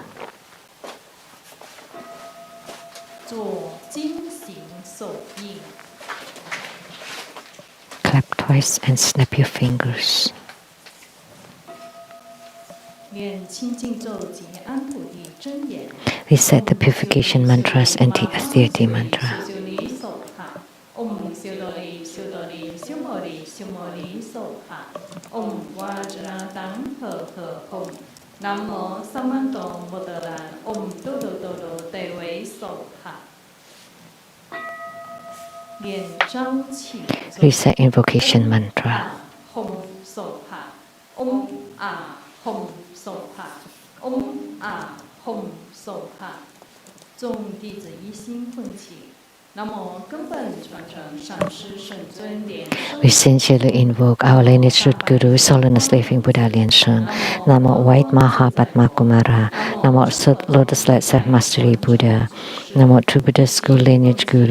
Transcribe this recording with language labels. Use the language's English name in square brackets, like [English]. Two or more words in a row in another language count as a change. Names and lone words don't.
[English] Clap twice and snap your fingers. Recite the purification mantras and the authority mantra. [Sanskrit] Om Siodoli Siodoli Siomori Siomori Soha. Om Vajra Dang He Hom. Namo Samantong Modaran. Om Dodo Dodo Dewe Soha. [English] Recite invocation mantra. [Sanskrit] Hom Soha. Om A Hom Soha. Om A Hom Soha. [Chinese] 众弟子一心奋起。 [English] We sincerely invoke our lineage root Guru, Holiness Living Buddha Liansheng. Namo White Maha Padma Kumara. Namo Lotus Light Self-Mastery Buddha. Namo True Buddha School Lineage Gurus.